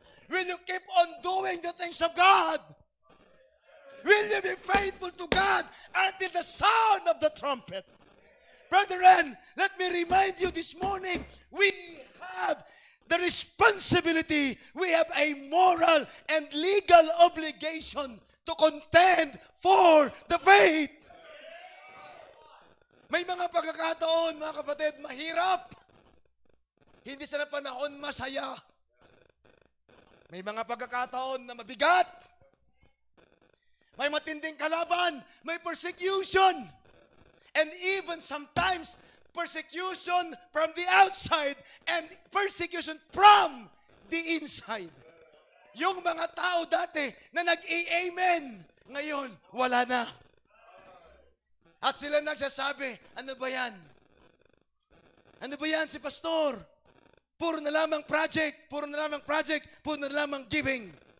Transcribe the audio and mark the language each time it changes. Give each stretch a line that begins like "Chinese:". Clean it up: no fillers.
English: Will you keep on doing the things of God? Will you be faithful to God until the sound of the trumpet? Brethren, let me remind you this morning, we have the responsibility, we have a moral and legal obligation to contend for the faith.
Filipino: May mga pagkakataon, mga kapatid, mahirap. Hindi sa panahon masaya. May mga pagkakataon na mabigat. May matinding kalaban. May persecution.
English: And even sometimes, persecution from the outside and persecution from the inside.
Filipino: Yung mga tao dati na nag-i-amen, ngayon, wala na. At sila nagsasabi, ano ba yan? Ano ba yan si pastor? Puro na lamang project, puro na lamang project, puro na lamang giving.